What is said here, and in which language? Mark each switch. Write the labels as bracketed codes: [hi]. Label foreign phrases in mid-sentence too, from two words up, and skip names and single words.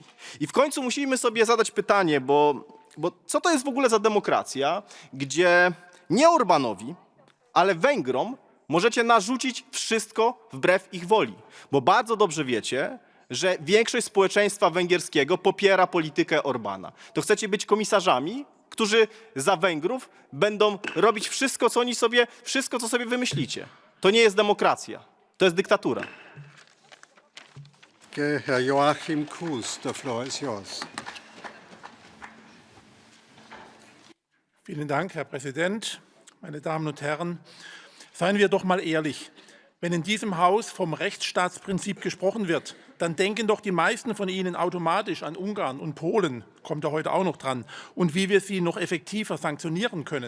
[pl] I w końcu musimy sobie zadać pytanie, bo co to jest w ogóle za demokracja, gdzie nie Orbanowi, ale Węgrom możecie narzucić wszystko wbrew ich woli. Bo bardzo dobrze wiecie, że większość społeczeństwa węgierskiego popiera politykę Orbana. To chcecie być komisarzami, którzy za Węgrów będą robić wszystko, co sobie wymyślicie. To nie jest demokracja, to jest dyktatura. [de] Herr Joachim Kuhs, der Floor ist yours. Vielen Dank, Herr Präsident, meine Damen und Herren. Seien wir doch mal ehrlich. Wenn in diesem Haus vom Rechtsstaatsprinzip gesprochen wird, dann denken doch die meisten von Ihnen automatisch an Ungarn und Polen, kommt ja heute auch noch dran, und wie wir sie noch effektiver sanktionieren können.